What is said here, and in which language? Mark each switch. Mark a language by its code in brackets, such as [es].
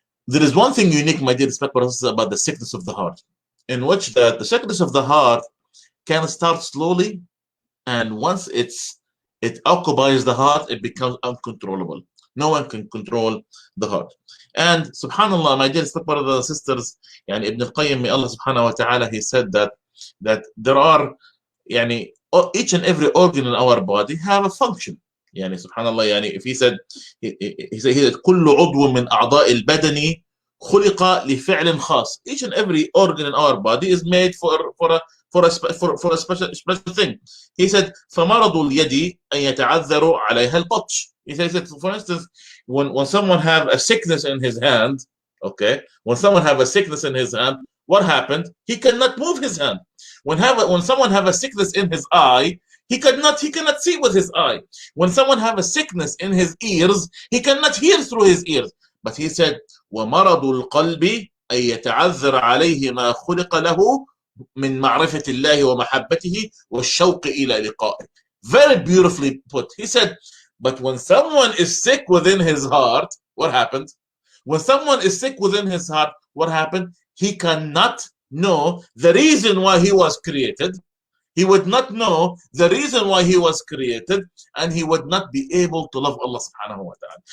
[en] There is one thing unique, my dear brothers, about the sickness of the heart, in which the sickness of the heart can start slowly, and once it occupies the heart, it becomes uncontrollable. No one can control the heart. And subhanallah, my dear brothers and sisters, yani Ibn al-Qayyim, may Allah subhanahu wa ta'ala, he said that there are, yani, each and every organ in our body have a function. [ar] يعني سبحان الله, يعني [en] if he said [ar] كل عضو من أعضاء البدن خلق لفعل خاص. [en] Each and every organ in our body is made for a special thing. He said [ar] فمرض اليد أن يتعذر عليها البطش. [en] He said, for instance, when someone have a sickness in his hand, okay, when someone have a sickness in his hand, what happened? He cannot move his hand. When someone have a sickness in his eye, he cannot see with his eye. When someone have a sickness in his ears, he cannot hear through his ears. But he said, [ar] وَمَرَضُ الْقَلْبِ أَن يَتَعَذَّرَ عَلَيْهِ مَا خُلِقَ لَهُ مِن مَعْرِفَةِ اللَّهِ وَمَحَبَّتِهِ وَالشَّوْقِ إِلَى لِقَائِهِ. [en] Very beautifully put. He said, but when someone is sick within his heart, what happened? When someone is sick within his heart, what happened? He cannot know the reason why he was created. He would not know the reason why he was created, and he would not be able to love Allah subhanahu wa ta'ala.